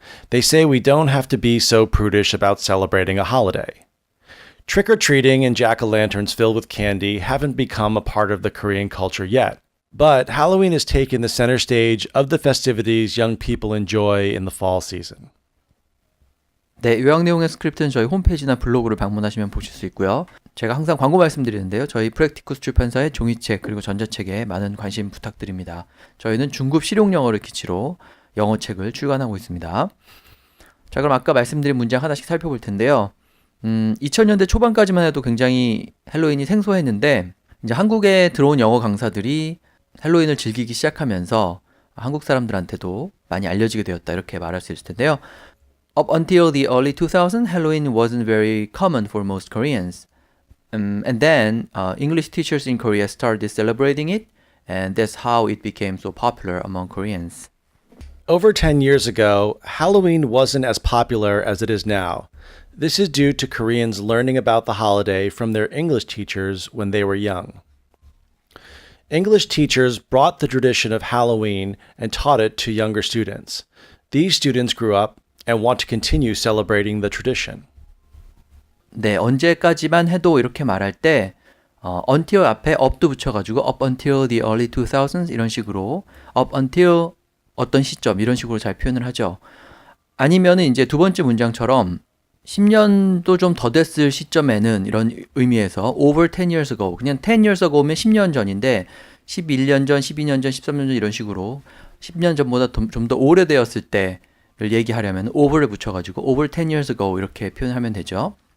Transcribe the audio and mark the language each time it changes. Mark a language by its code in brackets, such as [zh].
[en] They say we don't have to be so prudish about celebrating a holiday. Trick-or-treating and jack-o'-lanterns filled with candy haven't become a part of the Korean culture yet. But Halloween has taken the center stage of the festivities young people enjoy in the fall season. [ko] 네, 요약 내용의 스크립트는 저희 홈페이지나 블로그를 방문하시면 보실 수 있고요. 제가 항상 광고 말씀드리는데요. 저희 프랙티쿠스 출판사의 종이책 그리고 전자책에 많은 관심 부탁드립니다. 저희는 중급 실용영어를 기치로 영어책을 출간하고 있습니다. 자, 그럼 아까 말씀드린 문장 하나씩 살펴볼 텐데요. 2000년대 초반까지만 해도 굉장히 헬로윈이 생소했는데 이제 한국에 들어온 영어 강사들이 헬로윈을 즐기기 시작하면서 한국 사람들한테도 많이 알려지게 되었다 이렇게 말할 수 있을 텐데요. [en] Up until the early 2000s, Halloween wasn't very common for most Koreans. And then English teachers in Korea started celebrating it, and that's how it became so popular among Koreans. Over 10 years ago, Halloween wasn't as popular as it is now. This is due to Koreans learning about the holiday from their English teachers when they were young. English teachers brought the tradition of Halloween and taught it to younger students. These students grew up and want to continue celebrating the tradition. [ko] 네, 언제까지만 해도 이렇게 말할 때 until 앞에 up도 붙여가지고 [en] up until the early 2000s [ko] 이런 식으로 up until 어떤 시점 이런 식으로 잘 표현을 하죠. 아니면은 이제 두 번째 문장처럼 10년도 좀 더 됐을 시점에는 이런 의미에서 [en] over 10 years ago [ko] 그냥 10 years ago면 10년 전인데 11년 전, 12년 전, 13년 전 이런 식으로 10년 전보다 좀 더 오래되었을 때를 얘기하려면 over를 붙여가지고 over 10 years ago 이렇게 표현하면 되죠.